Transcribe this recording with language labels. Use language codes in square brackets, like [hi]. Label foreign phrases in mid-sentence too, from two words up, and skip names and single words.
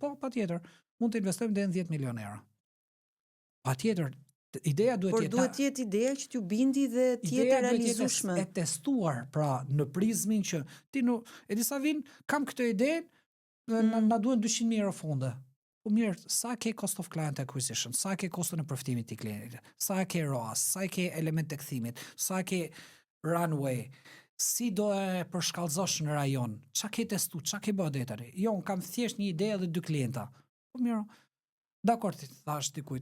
[sq] Po, patjetër, mund të investojmë deri në 10 milion euro. Patjetër, ideja duhet jetë. Por duhet të jetë ideja që t'ju bindi dhe të jetë realizueshme. E testuar, pra në prizmin që ti nuk e disa vin, kam këtë ide, na duhen 200.000 euro fonde. Po mirë, sa ke [en] cost of client acquisition, [sq] sa ke koston e përfitimit të klientit, sa ke ROAS, sa ke element të kthimit, sa ke runway, si do e përshkallëzosh në rajon, çka ke testu, çka ke bërë deri tani. Jo, kam thjesht një ide dhe 2 klienta. Po mirë. Dakor, ti thash dikujt.